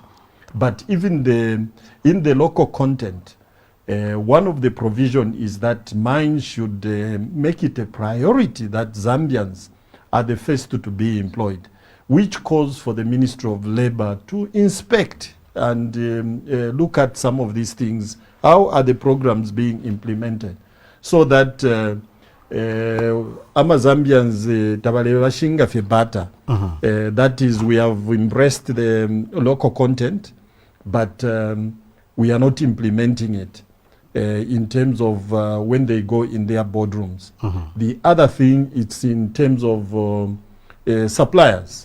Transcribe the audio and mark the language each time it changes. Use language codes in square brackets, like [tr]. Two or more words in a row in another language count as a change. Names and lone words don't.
[en] But even in the local content, one of the provision is that mines should make it a priority that Zambians are the first to be employed, which calls for the Ministry of Labor to inspect and look at some of these things. How are the programs being implemented? So that Zambians [bem] tabalewashinga febata. [en] That is, we have embraced the local content, but we are not implementing it in terms of when they go in their boardrooms. The other thing, it's in terms of suppliers.